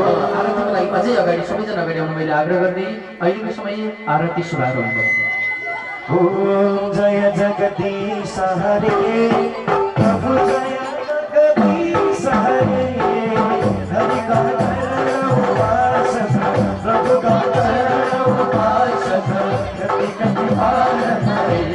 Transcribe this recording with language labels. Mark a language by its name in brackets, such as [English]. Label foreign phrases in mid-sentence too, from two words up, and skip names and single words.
[Nepali] आरतीलाई अझै अगाडि सबैजना अगाडि आउनु मैले आग्रह गर्दै अहिलेको समय आरती शुभारम्भ। [Hindi] ओम जय जगदीश हरे, प्रभु जय जगदीश हरे, हरि का उपासना, प्रभु का उपासना, गति गति पालन हरे।